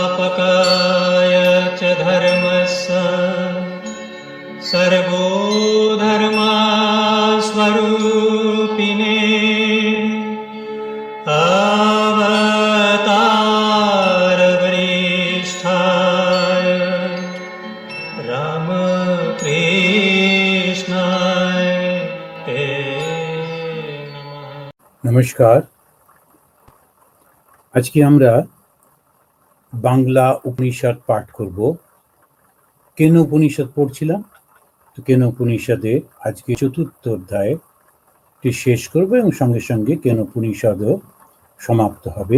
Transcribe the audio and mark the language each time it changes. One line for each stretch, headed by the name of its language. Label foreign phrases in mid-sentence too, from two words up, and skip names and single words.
Sanskrit: स्थापकाय च धर्मस्य सर्वो धर्मस्वरूपिणे अवतारवरिष्ठाय रामकृष्णाय ते नमः।
Bangla: নমস্কার। আজকে আমরা বাংলা উপনিষদ পাঠ করব। কেন উপনিষদ পড়ছিলাম, তো কেন উপনিষদে আজকে চতুর্থ অধ্যায়টি শেষ করব এবং সঙ্গে সঙ্গে কেন উপনিষদও সমাপ্ত হবে।